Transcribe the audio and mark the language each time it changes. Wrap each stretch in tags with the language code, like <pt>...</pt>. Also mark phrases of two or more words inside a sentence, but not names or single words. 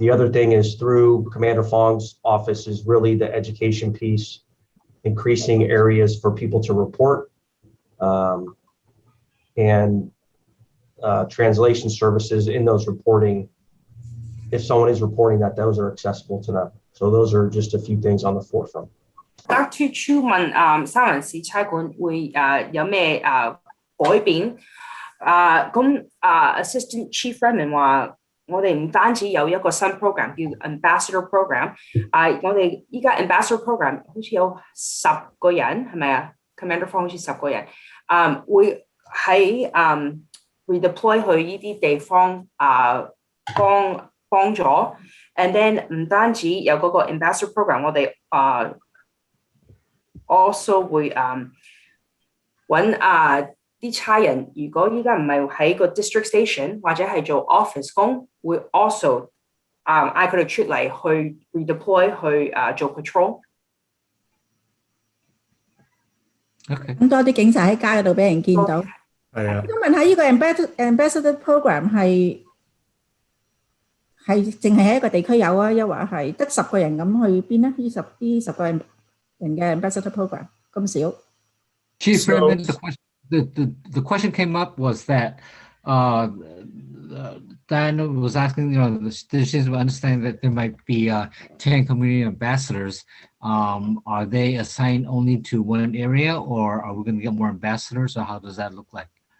<en>The other thing is through Commander Fong's office is really the education piece, increasing areas for people to report, and translation services in those reporting, if someone is reporting that those are accessible to them. So those are just a few things on the forefront.</en> <yue>Dr. Chu 問三藩市差館會有咩改變？Assistant Chief Redmond 話我哋唔單止有一個新 program 叫 Ambassador Program，我哋依家 Ambassador Program 好似有10個人係咪啊 ？Commander Fong 好似10個人，會喺redeploy 去呢啲地方幫助 ，</yue> <en>and then</en> <yue>唔單止有嗰個 Ambassador Program， 我哋also 會揾啲差人，如果依家唔係喺個</yue> <en>district station</en> <yue>或者係做 office 工，會 also 嗌佢哋出嚟去 redeploy 去做 patrol。咁多啲警察喺街嗰度俾人見到。係啊。咁問下呢個 ambassador program 係淨係喺一個地區有啊，抑或係得10個人咁去邊咧？呢十個人嘅 ambassador program 咁少。</yue> <en>Chief Redmond, the question came up was that Diana was asking, she understand that there might be 10 community ambassadors. Are they assigned only to one area, or are we going to get more ambassadors, or how does that look like?</en>